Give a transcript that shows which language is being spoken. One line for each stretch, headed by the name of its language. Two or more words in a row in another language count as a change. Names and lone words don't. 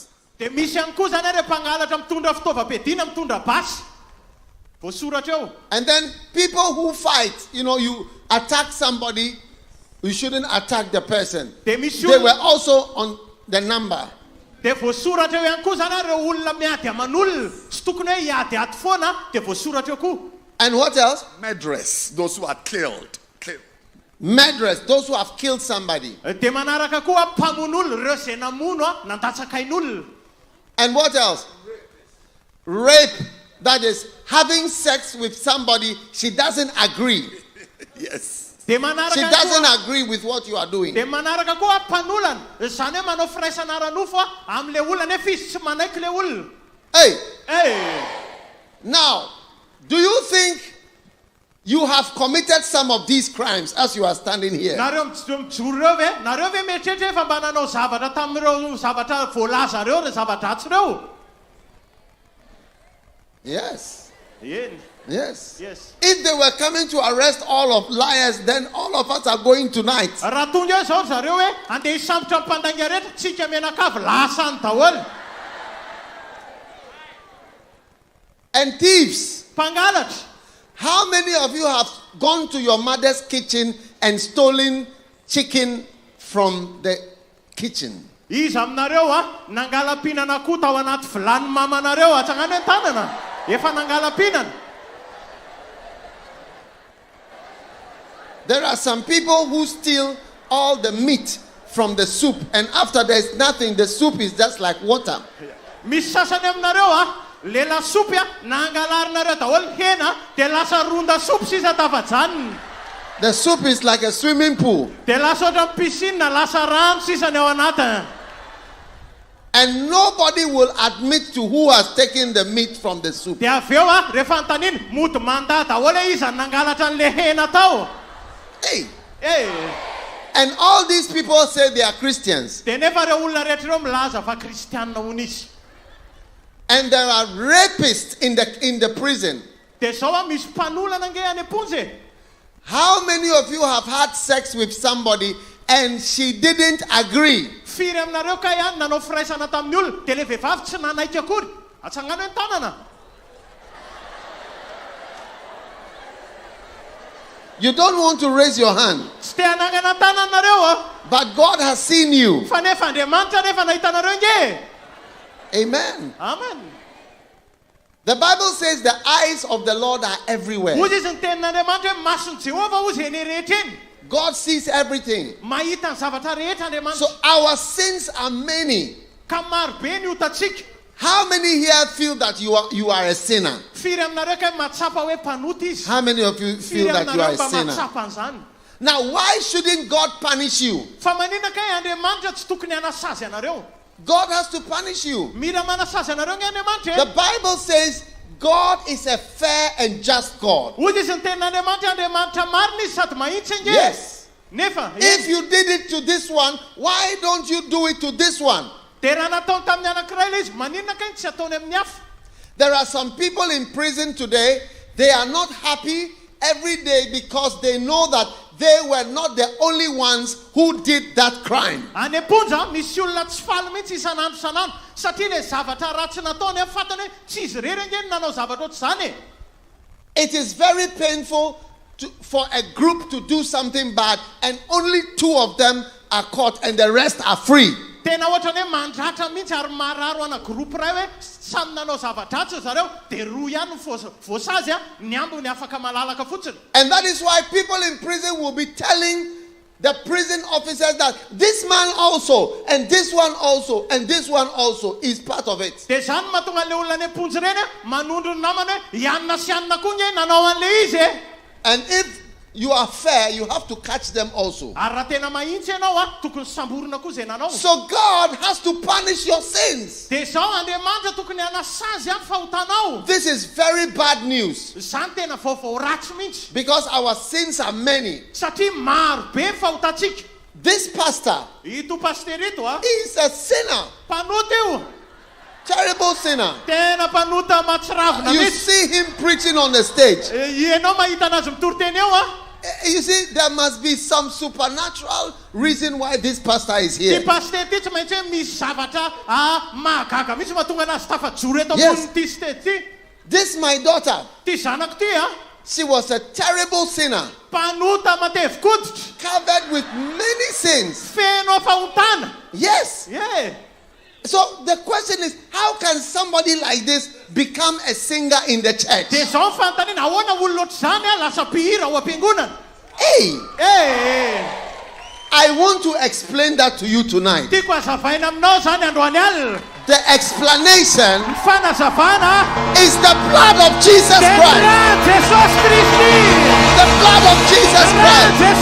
English: And then people who fight, you attack somebody, you shouldn't attack the person. They were also on the number. And what else? Murderers, those who are killed. murderers, those who have killed somebody.
Malagasy: De manaraka koa mpamono reo zay namono nandatsakain'olona.
English: And what else? Rape, that is having sex with somebody she doesn't agree. Yes. She doesn't agree with what you are doing.
Malagasy: De manaraka koa mpanolona, zany hoe manao firaisana ara-nofo am'le olona nefa izy tsy manaiky le olona.
English: Hey. Now, do you think you have committed some of these crimes as you are standing here?
Malagasy: Nareo mijoro reo ve? Nareo ve mieritreritra fa mba nanao zavatra tamin'ireo zavatra voalaza reo re zavatra-dratsy reo?
English: Yes. Yes. If they were coming to arrest all of liars, then all of us are going tonight.
Malagasy: Raha tonga zao zareo hoe andeha hisambotra mpandainga rehetra, tsika menakavy lasany daholo.
English: And thieves.
Malagasy: Mpangalatra.
English: How many of you have gone to your mother's kitchen and stolen chicken from the kitchen?
Malagasy: Izy aminareo nangalam-pinana koa tao anaty vilany mamanareo atsangany an-tanana. Efa nangalam-pinana.
English: There are some people who steal all the meat from the soup, and after there's nothing, the soup is just like water.
Malagasy: Misy sasany aminareo le lasopy nangalarinareo daholo hena de lasa ronda soup sisa tafajaniny.
English: The soup is like a swimming pool.
Malagasy: De lasa ohatran'ny piscine lasa rano sisa ny ao anatiny.
English: And nobody will admit to who has taken the meat from the soup.
Malagasy: De avy eo rehefa antaniny mody manda daholo izy nangalatra an'le hena tao.
English: Hey. And all these people say they are Christians.
Malagasy: De nefa reo olona rehetra reo milaza fa kristianina hono izy.
English: And there are rapists in the prison.
Malagasy: De zao misy mpanolana nge any amponjy.
English: How many of you have had sex with somebody and she didn't agree?
Malagasy: Firy aminareo ka ihany nanao firaisana tamin'ny olona de le vehivavy tsy nanaiky akory. Atsangany an-tanana.
English: You don't want to raise your hand.
Malagasy: Tsy te hanangana an-tananareo
English: But God has seen you.
Malagasy: Fa nefa Andriamanitra nefa nahitanareo nge.
English: Amen. Amen. The Bible says the eyes of the Lord are everywhere.
Malagasy: Hozy izy ny tenin'Andriamanitra hoe mason'i Jehovah hozy eny rehetra eny.
English: God sees everything.
Malagasy: Mahita ny zavatra rehetra Andriamanitra.
English: So our sins are many.
Malagasy: Ka maro be ny otatsika.
English: How many here feel that you are a sinner?
Malagasy: Firy aminareo ka mahatsapa hoe mpanota izy.
English: How many of you feel that you are a sinner?
Malagasy: Mahatsapa an'izany.
English: Now, why shouldn't God punish you?
Malagasy: Fa maninona ka Andriamanitra tsy tokony hanasazy anareo?
English: God has to punish you.
Malagasy: Mira manasazy anareo nge Andriamanitra.
English: The Bible says God is a fair and just God.
Malagasy: Hozy izy ny tenin'Andriamanitra Andriamanitra marina izy sady mahitsy nge.
English: Yes.
Malagasy: Nefa
English: if you did it to this one, why don't you do it to this one?
Malagasy: De raha nataony tamin'ny anankiray le izy maninona ka tsy ataony amin'ny hafa?
English: There are some people in prison today, they are not happy every day because they know that they were not the only ones who did that crime.
Malagasy: Any amponja misy olona tsy faly mihitsy isanandro isanandro satria le zavatra ratsy nataony fatany hoe tsy izy rery nge nanao zavatra ohatr'izany.
English: It is very painful for a group to do something bad and only 2 of them are caught and the rest are free.
Malagasy: Tena ohatrany hoe mandratra mihitsy ary mararo ana groupe ray hoe samy nanao zava-dratsy zareo de roa ihany voasazy ny ambony afaka malalaka fotsiny.
English: And that is why people in prison will be telling the prison officers that this man also and this one also and this one also is part of it.
Malagasy: De zany mahatonga le olona any amponjy reny manondro ny namany hoe ianona sy ianona koa nge nanao an'le izy.
English: And if you are fair, you have to catch them also.
Malagasy: Ary raha tena mahitsy ianao tokony samborina koa zay nanao.
English: So God has to punish your sins.
Malagasy: De zao Andriamanitra tokony hanasazy any fahotanao.
English: This is very bad news.
Malagasy: Zany tena vaovao ratsy mihitsy.
English: Because our sins are many.
Malagasy: Satria maro be fahotatsika.
English: This pastor,
Malagasy: ito pastor ito
English: is a sinner.
Malagasy: Panota io.
English: Terrible sinner.
Malagasy: Tena panuta matsravina.
English: You see him preaching on the stage.
Malagasy: Ianao mahita anazy mitoriteny eo
English: You see, there must be some supernatural reason why this pastor is here.
Malagasy: Ty pastor ty tsy maintsy hoe misy zavatra mahagaga mihitsy mahatonga anazy tafajoro eto ambony ty stety ty.
English: This my daughter.
Malagasy: Ty zanako ty
English: She was a terrible sinner.
Malagasy: Panuta matevi-koditra.
English: Covered with many sins.
Malagasy: Feno fahotana.
English: Yes. Yeah. So the question is, how can somebody like this become a singer in the church?
Malagasy: De zao fantaniana ahoana olona ohatr'izany lasa mpihira ao am-piangonana.
English: Hey! I want to explain that to you tonight. The explanation is the blood of Jesus Christ. The blood of Jesus Christ.